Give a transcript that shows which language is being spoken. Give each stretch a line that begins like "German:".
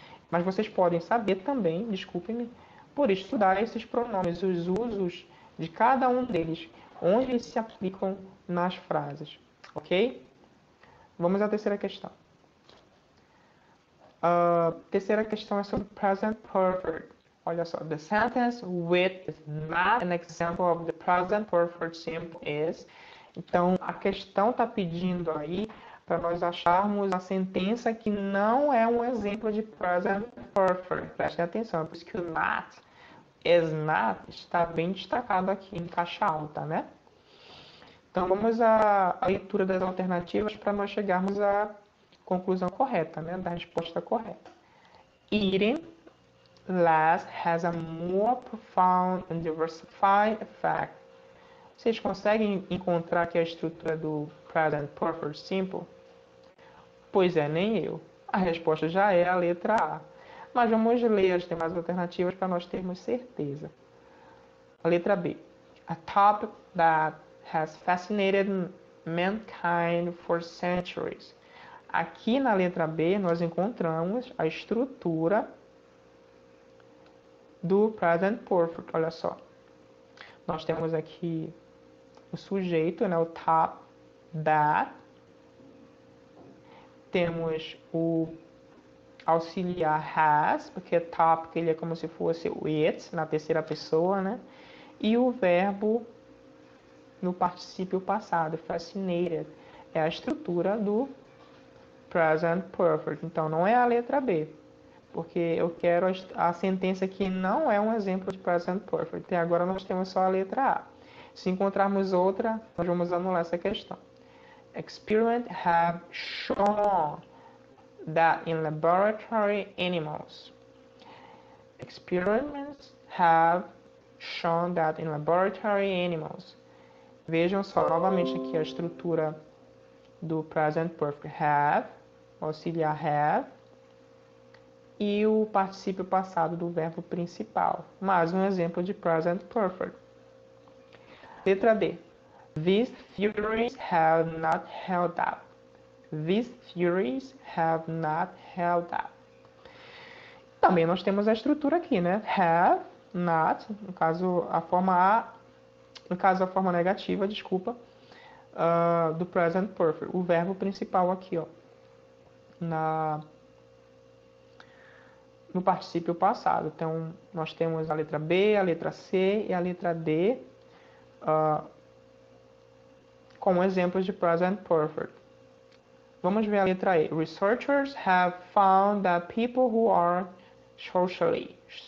Portuguese: Mas vocês podem saber também, desculpem-me, por estudar esses pronomes, os usos de cada um deles, onde eles se aplicam nas frases. Ok? Vamos à terceira questão. A terceira questão é sobre present perfect. Olha só,
English: the sentence with is not an example of the present perfect simple is.
Portuguese: Então, a questão está pedindo aí para nós acharmos a sentença que não é um exemplo de present perfect. Prestem atenção, por isso que o not, is not, está bem destacado aqui em caixa alta, né? Então, vamos à leitura das alternativas para nós chegarmos à conclusão correta, né? Da resposta correta.
English: Eating less has a more profound and diversified effect.
Portuguese: Vocês conseguem encontrar aqui a estrutura do present perfect simple? Pois é, nem eu. A resposta já é a letra A. Mas vamos ler as demais alternativas para nós termos certeza. A letra B.
English: A topic that has fascinated mankind for centuries.
Portuguese: Aqui na letra B nós encontramos a estrutura do present perfect. Olha só. Nós temos aqui o sujeito, né, o top, that. Temos o auxiliar has, porque top ele é como se fosse o it, na terceira pessoa, né? E o verbo no particípio passado, fascinated. É a estrutura do present perfect. Então, não é a letra B, porque eu quero a sentença que não é um exemplo de present perfect. Até agora nós temos só a letra A. Se encontrarmos outra, nós vamos anular essa questão.
English: Experiments have shown that in laboratory animals. Experiments have shown that in laboratory animals.
Portuguese: Vejam só novamente aqui a estrutura do present perfect. Have, auxiliar have, e o particípio passado do verbo principal. Mais um exemplo de present perfect. Letra D.
English: These theories have not held up. These theories have not held up.
Portuguese: Também nós temos a estrutura aqui, né? Have, not, no caso a forma A, no caso a forma negativa, desculpa, do present perfect. O verbo principal aqui, ó, no particípio passado. Então, nós temos a letra B, a letra C e a letra D como exemplos de present perfect. Vamos ver a letra E.
English: Researchers have found that people who are socially.